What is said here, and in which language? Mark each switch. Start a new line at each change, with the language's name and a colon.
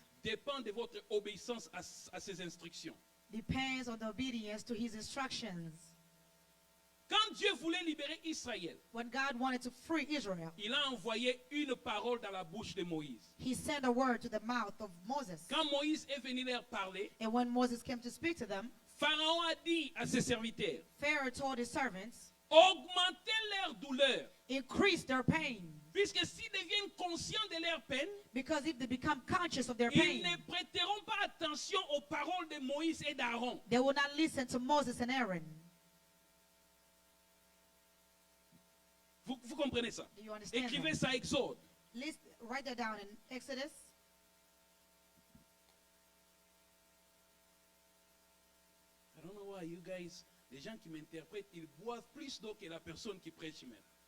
French: dépend de votre obéissance à ses instructions.
English: depends on the obedience to His instructions.
French: Quand Dieu voulait libérer Israël,
English: When God wanted to free Israel,
French: il a envoyé une parole dans la bouche de Moïse.
English: He sent a word to the mouth of Moses.
French: Quand Moïse est venu leur parler,
English: And when Moses came to speak to them,
French: Pharaon a dit à ses serviteurs,
English: Pharaoh told his servants,
French: augmentez leur douleur.
English: increase their pain.
French: Puisque s'ils deviennent conscients de leur peine,
English: Because if they become conscious of their
French: ils
English: pain,
French: ne prêteront pas attention aux paroles de Moïse et d'Aaron.
English: they will not listen to Moses and Aaron.
French: Vous comprenez ça?
English: Do you understand
French: Écrivez
English: that?
French: ça, Exode.
English: Write that down in Exodus. I don't know why you guys,
French: les gens qui m'interprètent, ils boivent plus d'eau que la personne qui prêche même.